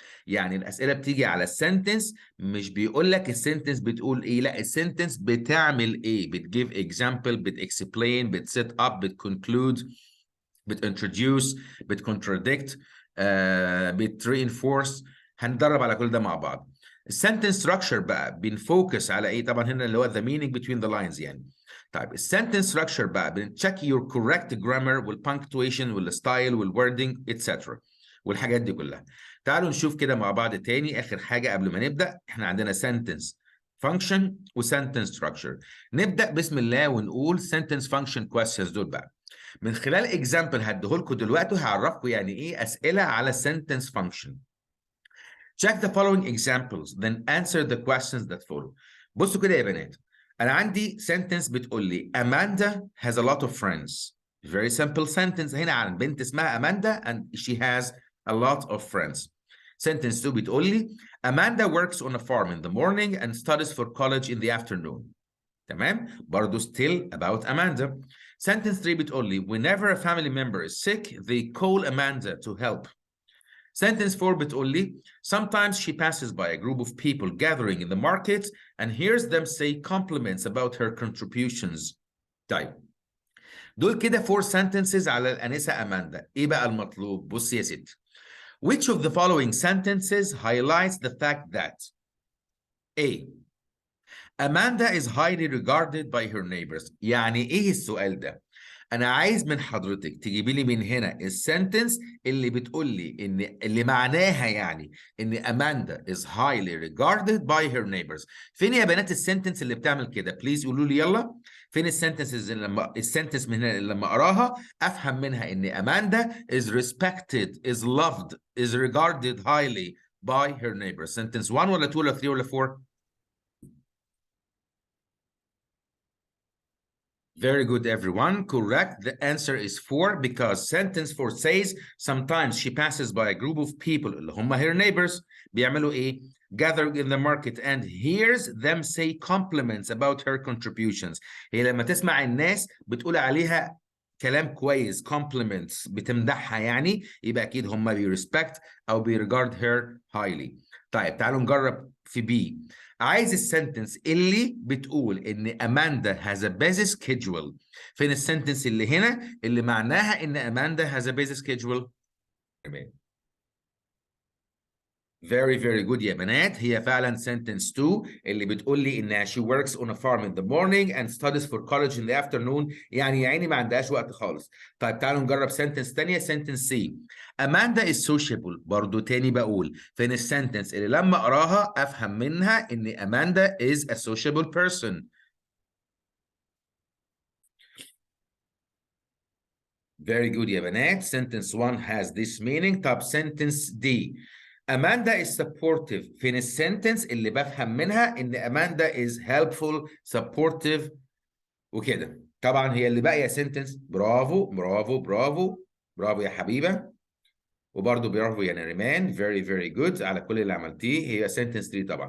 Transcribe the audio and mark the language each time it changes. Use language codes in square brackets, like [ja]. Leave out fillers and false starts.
[ar] يعني الأسئلة بتيجي على sentence، مش بيقول لك السنتنس بتقول إيه، لا السنتنس بتعمل إيه، بتجيب example، بتexplain، بتset up، بتconclude، بتintroduce، بتcontradict، بتreinforce. هندرب على كل ده مع بعض. السنتنس ستراكشر بقى بنفوكس على ايه؟ طبعا هنا اللي هو [en] the meaning between the lines [ar] يعني. طيب السنتنس ستراكشر بقى بنتشيك your correct grammar والpunctuation والستايل والwording etc. والحاجات دي كلها. تعالوا نشوف كده مع بعض تاني اخر حاجه قبل ما نبدا. احنا عندنا sentence function وsentence structure. نبدا بسم الله ونقول sentence function questions دول بقى. من خلال example هديهولكوا دلوقتي هعرفكم يعني ايه اسئله على sentence function. [en] Check the following examples, then answer the questions that follow. [ar] بصوا كده يا بنات، أنا عندي sentence بتقول لي [en] Amanda has a lot of friends. Very simple sentence [ar] هنا عن بنت اسمها [en] Amanda and she has a lot of friends. Sentence 2 [ar] بتقول لي [en] Amanda works on a farm in the morning and studies for college in the afternoon. تمام؟ برضه still about Amanda. Sentence 3 بتقول لي whenever a family member is sick, they call Amanda to help. Sentence 4 [ar] بتقول لي [en] sometimes she passes by a group of people gathering in the market and hears them say compliments about her contributions. [ar] طيب دول كده 4 sentences على الأنسة أماندا. إيه بقى المطلوب؟ بص يا ستي. [en] Which of the following sentences highlights the fact that A. Amanda is highly regarded by her neighbors. [ar] يعني إيه السؤال ده؟ أنا عايز من حضرتك تجيبي لي من هنا السنتنس اللي بتقول لي إن اللي معناها يعني إن أماندا [en] is highly regarded by her neighbors. [ar] فين يا بنات السنتنس اللي بتعمل كده؟ بليز قولوا لي يلا. فين السنتنسز اللي لما السنتنس من هنا اللي لما أقراها أفهم منها إن أماندا is respected, is loved, is regarded highly by her neighbors. [en] Sentence 1 [ar] ولا 2 ولا 3 ولا 4؟ [en] Very good, everyone. Correct. The answer is 4 because sentence 4 says sometimes she passes by a group of people [ar] اللي هم [en] her neighbors [ar] بيعملوا إيه؟ [en] Gathering in the market and hears them say compliments about her contributions. [ar] هي لما تسمع الناس بتقول عليها كلام كويس compliments بتمدحها يعني يبقى أكيد هم respect أو regard her highly. طيب تعالوا نجرب في B. عايز السنتنس اللي بتقول ان اماندا has a busy schedule. فين السنتنس اللي هنا اللي معناها ان اماندا [en] has a busy schedule؟ [ar] تمام. [en] Very very good يا بنات. [ar] هي فعلا [en] sentence 2 [ar] اللي بتقول لي انها [en] she works on a farm in the morning and studies for college in the afternoon. [ar] يعني يا عيني ما عندهاش وقت خالص. طيب تعالوا نجرب sentence تانية. [en] sentence C. Amanda is sociable. [ar] برضو تاني بقول فين السنتنس اللي لما اقراها افهم منها ان Amanda is a sociable person. [en] Very good [ar] يا بنات. [en] sentence 1 has this meaning. طب sentence D. Amanda is supportive. [ar] فين السنتنس اللي بفهم منها ان Amanda is helpful, supportive وكده. طبعا هي اللي باقيه سنتنس. برافو برافو برافو برافو يا حبيبه. وبرضه برافو يا نريمان. very very good على كل اللي عملتيه. هي sentence 3 طبعا.